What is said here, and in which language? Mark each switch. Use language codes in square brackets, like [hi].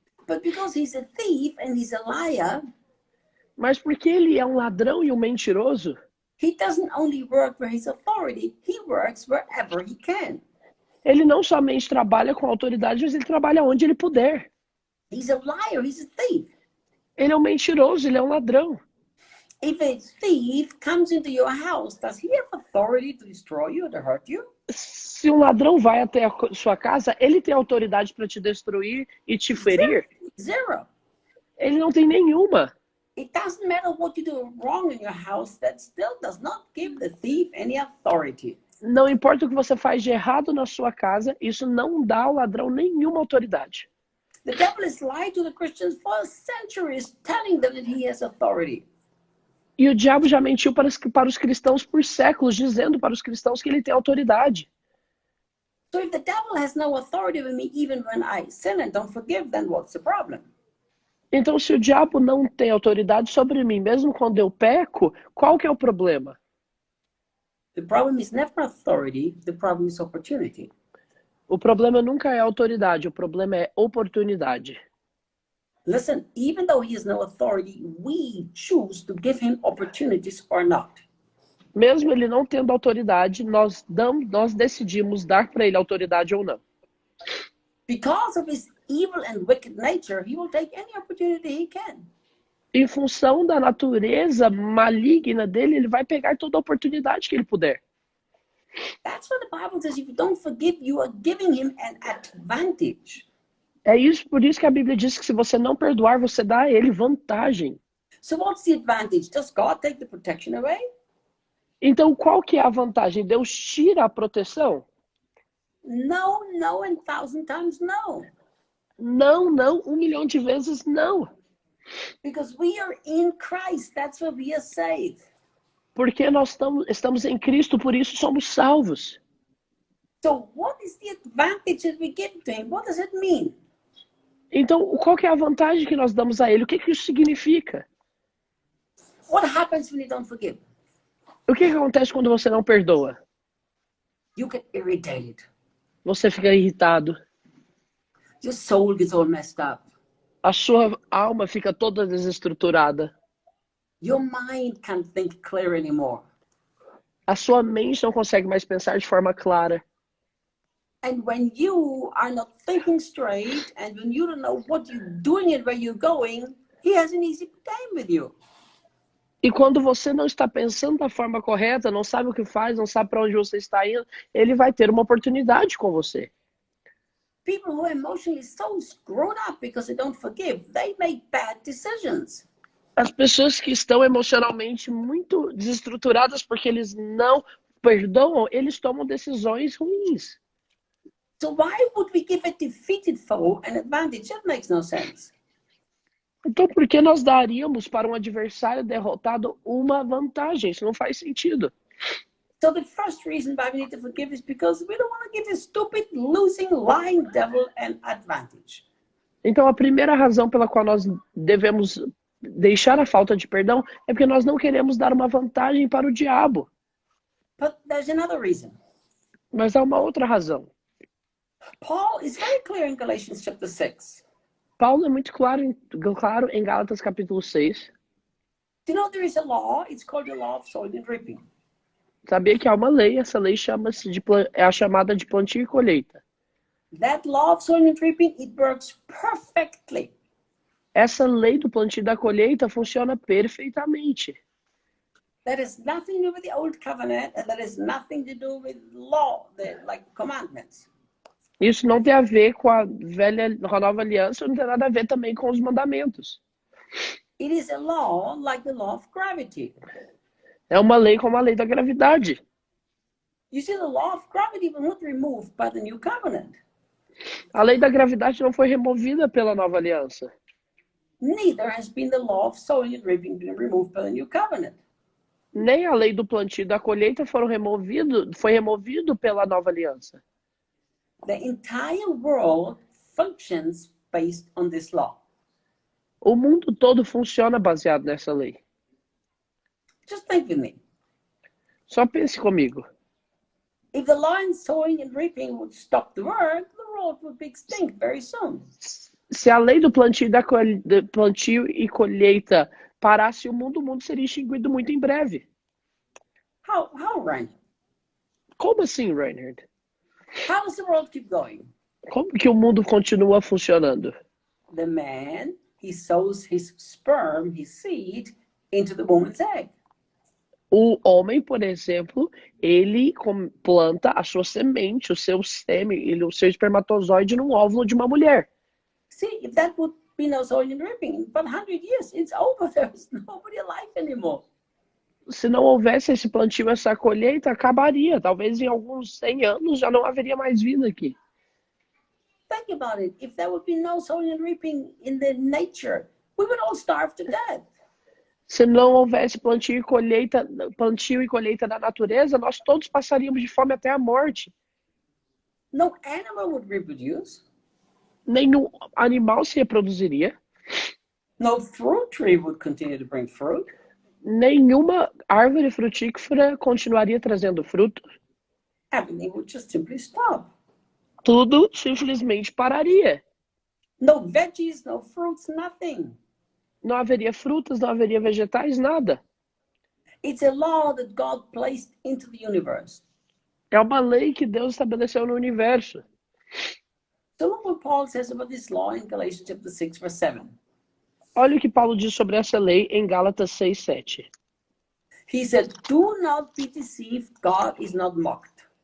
[en] But because he's a thief and he's a liar, [pt] Mas porque ele é um ladrão e um mentiroso, [en] he doesn't only work for his authority, he works wherever he can. [pt] ele não somente trabalha com autoridade, mas ele trabalha onde ele puder. [en] He's a liar, he's a thief. [pt] Ele é um mentiroso, ele é um ladrão. [en] If a thief comes into your house, does he have authority to destroy you or to hurt you? [pt] Se um ladrão vai até a sua casa, ele tem autoridade para te destruir e te ferir? [en] Zero. [pt] Ele não tem nenhuma. [en] It doesn't matter what you do wrong in your house, that still does not give the thief any authority. [pt] Não importa o que você faz de errado na sua casa, isso não dá ao ladrão nenhuma autoridade. [en] The devil has lied to the Christians for centuries, telling them that he has authority. [pt] E o diabo já mentiu para os cristãos por séculos, dizendo para os cristãos que ele tem autoridade. [en] So if the devil has no authority over me even when I sin and don't forgive, then what's the problem? [pt] Então, se o diabo não tem autoridade sobre mim, mesmo quando eu peco, qual que é o problema? [en] The problem is never authority, the problem is opportunity. [pt] O problema nunca é autoridade, o problema é oportunidade. [en] Listen, even though he has no authority, we choose to give him opportunities or not. [pt] Mesmo ele não tendo autoridade, nós decidimos dar para ele autoridade ou não. [en] Because of his evil and wicked nature, he will take any opportunity he can. [pt] Em função da natureza maligna dele, ele vai pegar toda a oportunidade que ele puder. [en] That's what the Bible says. If you don't forgive, you are giving him an advantage. [pt] É isso, por isso que a Bíblia diz que se você não perdoar, você dá a ele vantagem. [en] So what's the advantage? Does God take the protection away? [pt] Então, qual que é a vantagem? Deus tira a proteção? [en] No, no, and 1,000 times no. [pt] Não, não, 1 milhão de vezes não. [en] Because we are in Christ, that's why we are saved. [pt] Porque nós estamos em Cristo, por isso somos salvos. [en] So what is the advantage that we give to him? What does it mean? [pt] Então, qual que é a vantagem que nós damos a ele? O que que isso significa? [en] What happens when you don't forgive? [pt] O que que acontece quando você não perdoa? [en] You get irritated. [pt] Você fica irritado. [en] Your soul gets all messed up. [pt] A sua alma fica toda desestruturada. [en] Your mind can't think clear anymore. [pt] A sua mente não consegue mais pensar de forma clara. [en] And when you are not thinking straight, and when you don't know what you're doing and where you're going, he has an easy time with you. [pt] E quando você não está pensando da forma correta, não sabe o que faz, não sabe para onde você está indo, ele vai ter uma oportunidade com você. [en] People who are emotionally so screwed up because they don't forgive, they make bad decisions. [pt] As pessoas que estão emocionalmente muito desestruturadas porque eles não perdoam, eles tomam decisões ruins. [en] So why would we give a defeated foe an advantage? That makes no sense. [pt] Então, por que nós daríamos para um adversário derrotado uma vantagem? Isso não faz sentido. [en] So the first reason why we need to forgive is because we don't want to give a stupid, losing, lying devil an advantage. [pt] Então, a primeira razão pela qual nós devemos deixar a falta de perdão é porque nós não queremos dar uma vantagem para o diabo. [en] But there's another reason. [pt] Mas há uma outra razão. [en] Paul is very clear in Galatians chapter 6. [pt] Paulo é muito claro em Gálatas capítulo 6. [en] Do you know there is a law? It's called the law of sowing and reaping. [pt] Sabia que há uma lei, essa lei é a chamada de plantio e colheita. [en] That law of sowing and reaping, it works perfectly. [pt] Essa lei do plantio e da colheita funciona perfeitamente. [en] That has nothing to do with the old covenant, and that has nothing to do with law, like commandments. [pt] Isso não tem a ver com a nova aliança, não tem nada a ver também com os mandamentos. [en] It is a law like the law of gravity. [pt] É uma lei como a lei da gravidade. [en] You see, the law of gravity was not removed by the new covenant. [pt] A lei da gravidade não foi removida pela nova aliança. [en] Neither has been the law of sowing and reaping been removed by the new covenant. [pt] Nem a lei do plantio e da colheita foi removido pela nova aliança. [en] The entire world functions based on this law. [pt] O mundo todo funciona baseado nessa lei. [en] Just think with me. [pt] Só pense comigo. [en] If the law in sowing and reaping would stop the world would be extinct very soon. [pt] Se a lei do plantio e colheita parasse o mundo seria extinguido muito em breve. [en] How, Reinhard? [pt] Como assim, Reinhard? [en] How does the world keep going? [pt] Como que o mundo continua funcionando? [en] The man, he sows his sperm, his seed, into the woman's egg. [pt] O homem, por exemplo, ele planta a sua semente, o seu sêmen, o seu espermatozoide num óvulo de uma mulher. [en] See, if that would be no sowing and reaping, in about 100 years, it's over. There's nobody alive anymore. [pt] Se não houvesse esse plantio, essa colheita, acabaria. Talvez em alguns 100 anos já não haveria mais vida aqui. [en] Think about it. If there would be no sowing and reaping in the nature, we would all starve to death. [pt] Se não houvesse plantio e colheita da natureza, nós todos passaríamos de fome até a morte. [en] No animal would reproduce. [pt] Nenhum animal se reproduziria. [en] No fruit tree would continue to bring fruit. [pt] Nenhuma árvore frutífera continuaria trazendo fruto. [en] Everything would just simply stop. [pt] Tudo simplesmente pararia. [en] No veggies, no fruits, nothing. [pt] Não haveria frutas, não haveria vegetais, nada. [en] It's a law that God placed into the universe. [pt] É uma lei que Deus estabeleceu no universo. [en] So look what Paul says about this law in Galatians chapter 6, verse 7. [pt] Olha o que Paulo diz sobre essa lei em Gálatas 6:7. [en] He said, do not be deceived, God is not mocked.